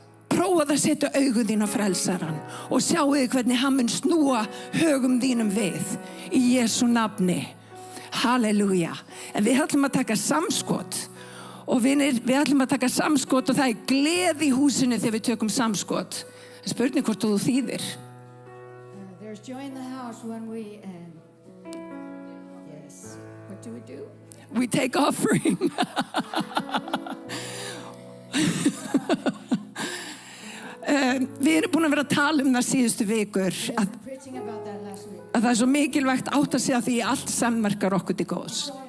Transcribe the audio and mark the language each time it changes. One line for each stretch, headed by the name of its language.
Icelandic: Prófaðu að setja augu þín á frelsarann og sjáu þig hvernig hann mun snúa högum þínum við í Jesú nafni. Halleluja. En við ætlum að taka samskot. Og vinir, við ætlum að taka samskot og það gleði í húsinu þegar við tökum samskot. Spurning hvort þú þýðir.
English: There's joy in the house when we, yes, what do? We take offering.
Icelandic: Við erum búin að vera að tala það síðustu vikur að það svo mikilvægt átt að segja því allt samverkar okkur til góðs.